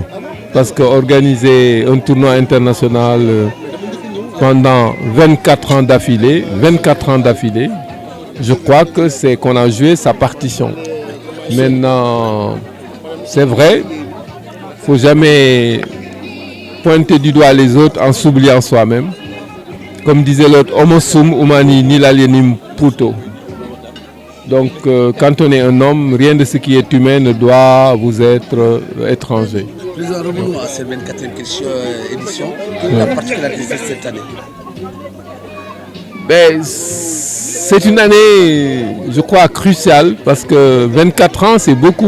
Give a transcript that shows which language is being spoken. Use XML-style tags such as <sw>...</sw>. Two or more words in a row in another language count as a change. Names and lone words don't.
<fr>Parce qu'organiser un tournoi international pendant 24 ans d'affilée, je crois que c'est qu'on a joué sa partition. Maintenant, c'est vrai, il ne faut jamais pointer du doigt les autres en s'oubliant soi-même. Comme disait l'autre,</fr> <la>Homo sum humani nil alienim puto.</la> <fr>Donc, quand on est un homme, rien de ce qui est humain ne doit vous être étranger. Président, revenons à cette 24e édition. Quelle est la particularité de cette année? C'est une année, je crois, cruciale parce que 24 ans, c'est beaucoup.</fr>